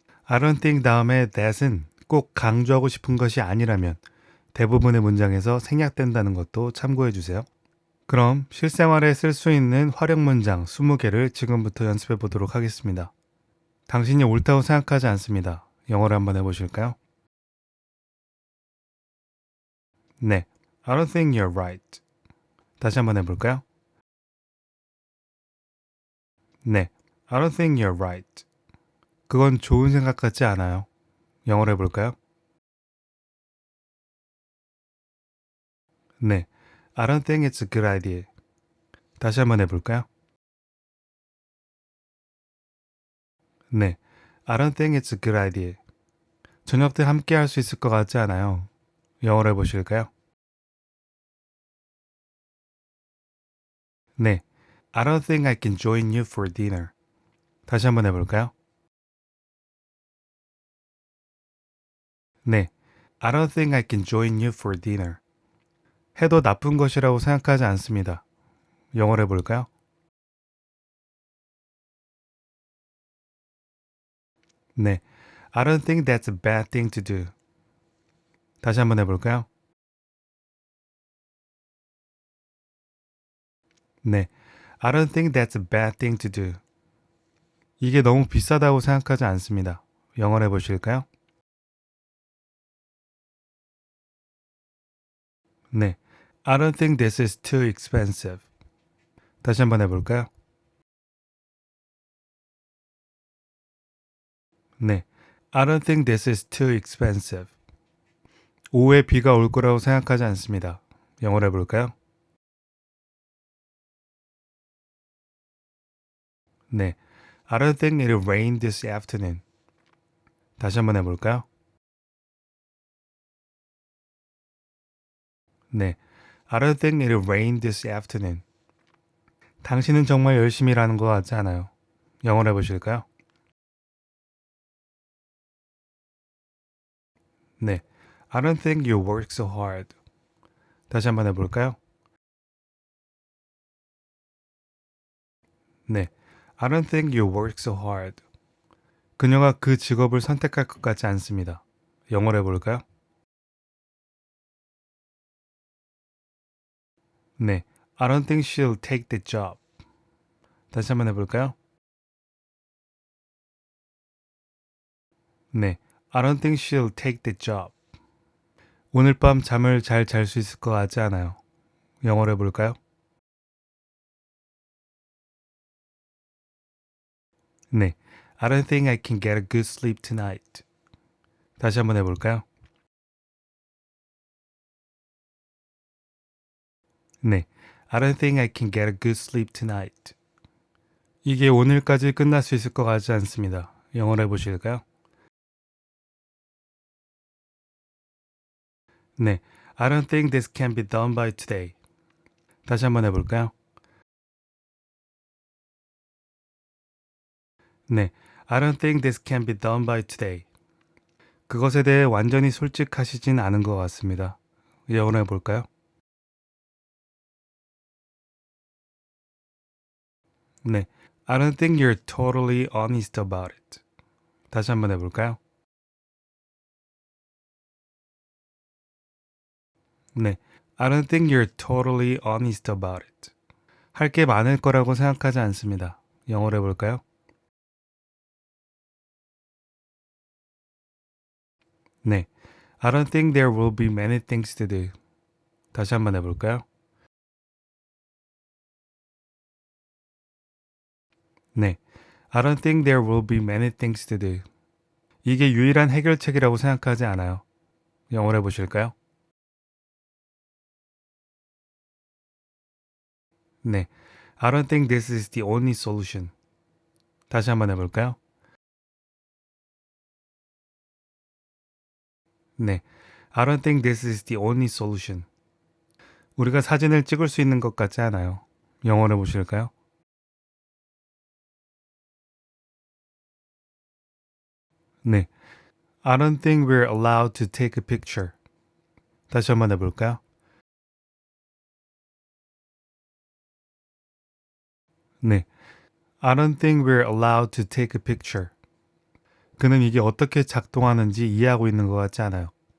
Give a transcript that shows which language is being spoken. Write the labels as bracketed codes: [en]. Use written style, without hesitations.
[en] I don't think [ko] 다음에 that은 꼭 강조하고 싶은 것이 아니라면 대부분의 문장에서 생략된다는 것도 참고해 주세요. 그럼 실생활에 쓸 수 있는 활용 문장 20개를 지금부터 연습해 보도록 하겠습니다. 당신이 옳다고 생각하지 않습니다. 영어로 한번 해보실까요? [en] 네, I don't think you're right. [ko] 다시 한번 해볼까요? [en] 네, I don't think you're right. [ko] 그건 좋은 생각 같지 않아요. 영어로 해볼까요? [en] 네, I don't think it's a good idea. [ko] 다시 한번 해볼까요? [en] 네, I don't think it's a good idea. [ko] 저녁 때 함께 할 수 있을 것 같지 않아요. 영어로 해보실까요? [en] 네, I don't think I can join you for dinner. [ko] 다시 한번 해볼까요? [en] 네, I don't think I can join you for dinner. [ko] 해도 나쁜 것이라고 생각하지 않습니다. 영어로 해볼까요? [en] 네, I don't think that's a bad thing to do. [ko] 다시 한번 해볼까요? [en] 네, I don't think that's a bad thing to do. [ko] 이게 너무 비싸다고 생각하지 않습니다. 영어로 해보실까요? [en] 네, I don't think this is too expensive. [ko] 다시 한번 해볼까요? [en] 네, I don't think this is too expensive. [ko] 오후에 비가 올 거라고 생각하지 않습니다. 영어로 해볼까요? [en] 네, I don't think it'll rain this afternoon. [ko] 다시 한번 해볼까요? [en] 네, I don't think it'll rain this afternoon. [ko] 당신은 정말 열심히 일하는 것 같지 않아요. 영어로 해보실까요? [en] 네, I don't think you work so hard. [ko] 다시 한번 해볼까요? [en] 네, I don't think you work so hard. [ko] 그녀가 그 직업을 선택할 것 같지 않습니다. 영어로 해볼까요? [en] 네, I don't think she'll take the job. [ko] 다시 한번 해볼까요? [en] 네, I don't think she'll take the job. [ko] 오늘 밤 잠을 잘 잘 수 있을 것 같지 않아요. 영어로 해볼까요? [en] 네, I don't think I can get a good sleep tonight. [ko] 다시 한번 해볼까요? [en] 네, I don't think I can get a good sleep tonight. [ko] 이게 오늘까지 끝날 수 있을 것 같지 않습니다. 영어로 해보실까요? [en] 네, I don't think this can be done by today. [ko] 다시 한번 해볼까요? [en] 네, I don't think this can be done by today. [ko] 그것에 대해 완전히 솔직하시진 않은 것 같습니다. 영어로 해볼까요? 네. [en] I don't think you're totally honest about it. [ko] 다시 한번 해볼까요? 네. [en] I don't think you're totally honest about it. [ko] 할 게 많을 거라고 생각하지 않습니다. 영어로 해볼까요? 네. [en] I don't think there will be many things to do. [ko] 다시 한번 해볼까요? 네. [en] I don't think there will be many things to do. [ko] 이게 유일한 해결책이라고 생각하지 않아요. 영어로 해보실까요? 네. [en] I don't think this is the only solution. [ko] 다시 한번 해볼까요? 네. [en] I don't think this is the only solution. [ko] 우리가 사진을 찍을 수 있는 것 같지 않아요. 영어로 해보실까요? 네. [en] I don't think we're allowed to take a picture. [ko] 다시 한번 해볼까요? 네. [en] I don't think we're allowed to take a picture. [ko] 그는 이게 어떻게 작동하는지 이해하고 있는 것 같지 않아요.